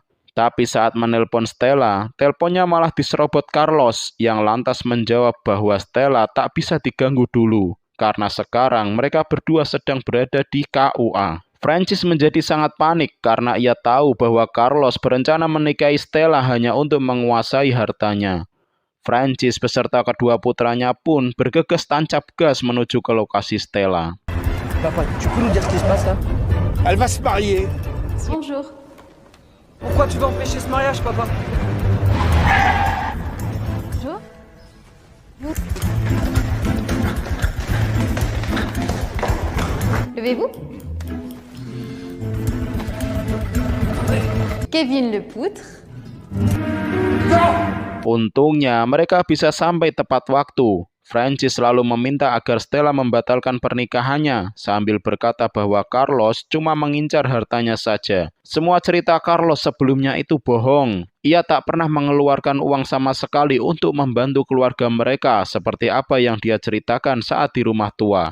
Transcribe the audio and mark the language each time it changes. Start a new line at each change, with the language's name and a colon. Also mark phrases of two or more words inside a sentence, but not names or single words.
Indonesian: Tapi saat menelpon Stella, teleponnya malah diserobot Carlos yang lantas menjawab bahwa Stella tak bisa diganggu dulu, karena sekarang mereka berdua sedang berada di KUA. Francis menjadi sangat panik karena ia tahu bahwa Carlos berencana menikahi Stella hanya untuk menguasai hartanya. Francis beserta kedua putranya pun bergegas tancap gas menuju ke lokasi Stella.
French: Papa, tu peux nous dire ce qui se passe là? Elle va se marier. Bonjour. Pourquoi tu veux empêcher ce mariage, papa? Bonjour. Levez-vous. Kevin le poutre.
Indonesian: Untungnya mereka bisa sampai tepat waktu. Francis lalu meminta agar Stella membatalkan pernikahannya sambil berkata bahwa Carlos cuma mengincar hartanya saja. Semua cerita Carlos sebelumnya itu bohong. Ia tak pernah mengeluarkan uang sama sekali untuk membantu keluarga mereka seperti apa yang dia ceritakan saat di rumah tua.